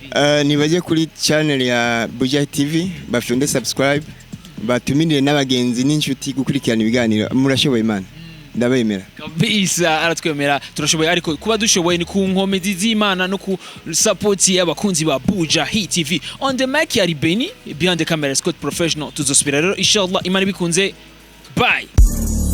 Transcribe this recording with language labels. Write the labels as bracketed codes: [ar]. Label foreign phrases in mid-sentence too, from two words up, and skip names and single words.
[rn] nibaje kuri channel ya Buja Hit TV bafyonde subscribe batuminire n'abagenzi n'inshuti gukurikirana ibiganiro murashoboye Imana ndabemera kabisa aratwemera turashoboye ariko kuba dushoboye ni ku nkome z'Imana no ku support y'abakunzi ba Buja Hit TV. [en] On the mic [rn] ya Beni [en] behind the camera [rn] Scott Professional tuzosubira rero inshallah Imana bikunze bye.